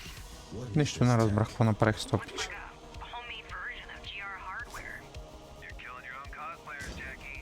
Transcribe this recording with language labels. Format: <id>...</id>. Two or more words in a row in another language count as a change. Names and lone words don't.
<en>What</en> <bg>Нищо не разбрах какво направих с това пич.</bg> <en>Like a homemade version of GR hardware. You're killing your own cosplayers, Jackie.</en>